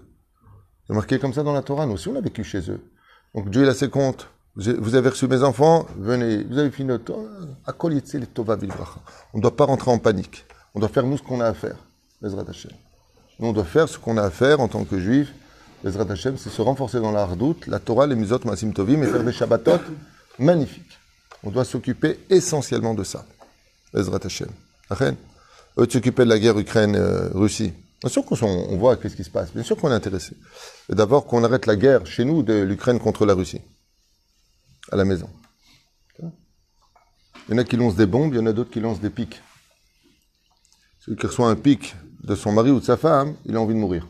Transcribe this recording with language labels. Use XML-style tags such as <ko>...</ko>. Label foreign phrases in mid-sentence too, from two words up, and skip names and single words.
<fr>C'est marqué comme ça dans la Torah. Nous aussi, on a vécu chez eux. Donc Dieu, il a ses comptes. Vous avez reçu mes enfants, venez. Vous avez fini notre... On ne doit pas rentrer en panique. On doit faire nous ce qu'on a à faire.</fr> <he>Bezrat Hashem.</he> <fr>Nous, on doit faire ce qu'on a à faire en tant que juifs.</fr> <he>Bezrat Hashem,</he> <fr>c'est se renforcer dans la hardout, la Torah, les mizot,</fr> <he>masim tovim,</he> <fr>et faire des shabbatot magnifiques. On doit s'occuper essentiellement de ça.</fr> <he>Bezrat Hashem. Achen.</he> <fr>Eux de s'occuper de la guerre Ukraine-Russie. Bien sûr qu'on voit qu'est-ce qui se passe. Bien sûr qu'on est intéressé. Et d'abord qu'on arrête la guerre chez nous de l'Ukraine contre la Russie. À la maison. Il y en a qui lancent des bombes, il y en a d'autres qui lancent des pics. Celui qui reçoit un pic de son mari ou de sa femme, il a envie de mourir.</fr>